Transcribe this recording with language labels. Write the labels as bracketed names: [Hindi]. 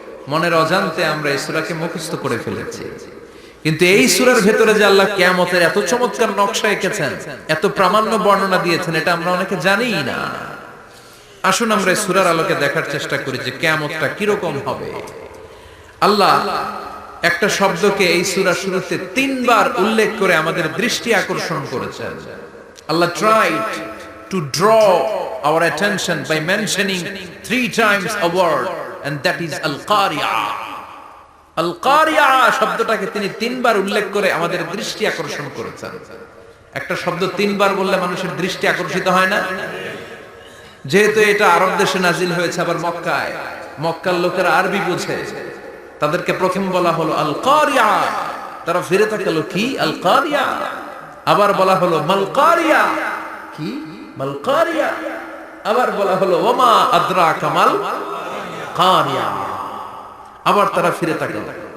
[Bangla] মনের অজান্তে আমরা এই সূরাকে মুখস্থ করে ফেলেছি। কিন্তু এই সূরার ভেতরে যে আল্লাহ কিয়ামতের এত চমৎকার নকশা এঁকেছেন, এত প্রামাণ্য বর্ণনা দিয়েছেন, এটা আমরা অনেকে জানিই না। আসুন আমরা এই সূরার আলোকে দেখার চেষ্টা করি যে কিয়ামতটা কিরকম হবে। আল্লাহ একটা শব্দকে এই সূরা শুরুতে 3 বার উল্লেখ করে আমাদের দৃষ্টি আকর্ষণ করেছেন। [English] আল্লাহ tried to draw our attention by mentioning 3 times a word, and that is al-qari'ah. [Bangla] al-qari'ah শব্দটাকে তিনি 3 বার উল্লেখ করে আমাদের দৃষ্টি আকর্ষণ করেছেন। একটা শব্দ 3 বার বললে মানুষের দৃষ্টি আকর্ষিত হয় না? যেহেতু এটা আরব দেশে নাজিল হয়েছে, আবার মক্কায়, মক্কার লোকেরা আরবি বোঝে, তাদেরকে প্রথম বলা হলো আল কারিয়া, তারা ফিরে তাকালো কি আল কারিয়া, আবার বলা হলো মাল কারিয়া, কি মাল কারিয়া, আবার বলা হলো [Arabic] ওমা আদরাকা মাল কারিয়া, [Bangla] আবার তারা ফিরে তাকালো।